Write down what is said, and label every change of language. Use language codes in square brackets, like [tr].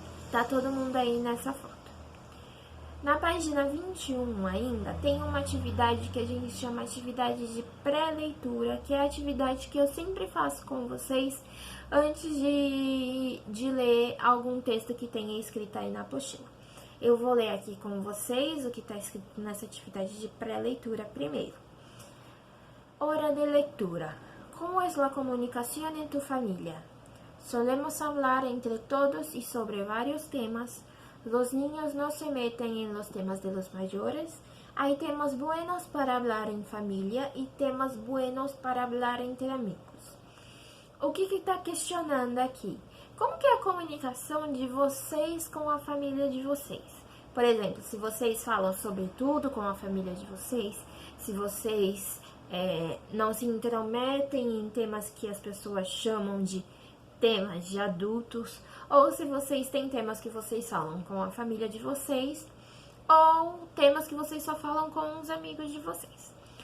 [pt] Tá todo mundo aí nessa foto. Na página 21 ainda tem uma atividade que a gente chama atividade de pré-leitura, que é a atividade que eu sempre faço com vocês antes de ler algum texto que tenha escrito aí na apostila. Eu vou ler aqui com vocês o que está escrito nessa atividade de pré-leitura primeiro. [es] Hora de lectura. ¿Cómo es la comunicación en tu familia? Solemos hablar entre todos y sobre varios temas. Los niños no se meten en los temas de los mayores. Hay temas buenos para hablar en familia y temas buenos para hablar entre amigos. [pt] O que está questionando aqui? Como que é a comunicação de vocês com a família de vocês? Por exemplo, se vocês falam sobre tudo com a família de vocês, se vocês não se intrometem em temas que as pessoas chamam de temas de adultos, ou se vocês têm temas que vocês falam com a família de vocês, ou temas que vocês só falam com os amigos de vocês.